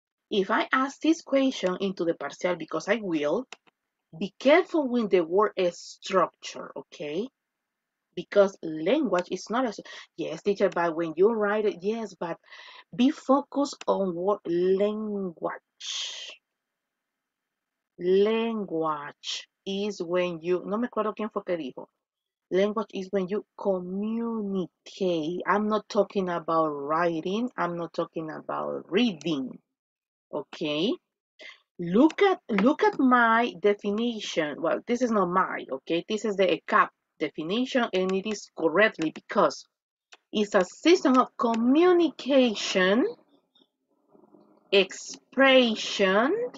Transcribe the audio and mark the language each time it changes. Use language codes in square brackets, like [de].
[en] If I ask this question into the partial, because I will, be careful with the word structure, okay? Because language is not a, yes, teacher, but when you write it, yes, but be focused on what language. Language is when you, [es] no me acuerdo quién fue que dijo. [en] Language is when you communicate. I'm not talking about writing. I'm not talking about reading. Okay? Look at my definition. Well, this is not mine, okay? This is the ECAP definition, and it is correctly because it's a system of communication, expression.